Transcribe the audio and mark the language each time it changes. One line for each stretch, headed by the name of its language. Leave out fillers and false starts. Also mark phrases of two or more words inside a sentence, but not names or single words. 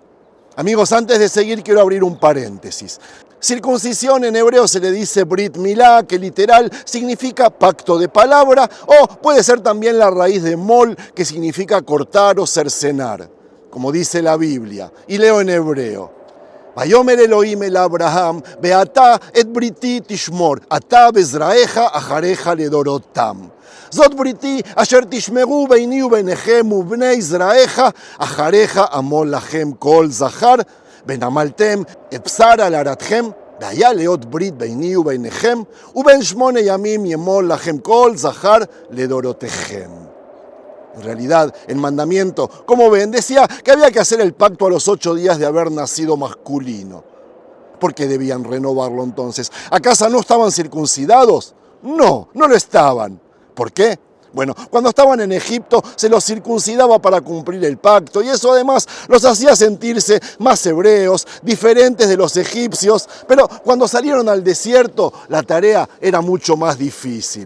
Spanish: Amigos, antes de seguir quiero abrir un paréntesis. Circuncisión en hebreo se le dice
Hebrew: ברית מילה,
Spanish: que literal significa pacto de palabra, o puede ser también la raíz de mol, que significa cortar o cercenar, como dice la Biblia. Y leo en hebreo.
Hebrew: ויאמר אלהים אל אברהם, ואתה את בריתי תשמר, אתה וזרעך אחריך לדרתם. זאת בריתי אשר תשמרו ביני וביניכם ובני זרעך אחריך אמול לכם כל זכר ונמלתם את בשר על ארתכם והיה להיות ברית ביני וביניכם ובין 8 ימים ימול לכם כל זכר לדורותיכם.
Spanish: En realidad, el mandamiento, como ven, decía que había que hacer el pacto a los 8 días de haber nacido masculino. ¿Por qué debían renovarlo entonces? ¿Acaso no estaban circuncidados? No, no lo estaban. ¿Por qué? Bueno, cuando estaban en Egipto se los circuncidaba para cumplir el pacto y eso además los hacía sentirse más hebreos, diferentes de los egipcios, pero cuando salieron al desierto la tarea era mucho más difícil.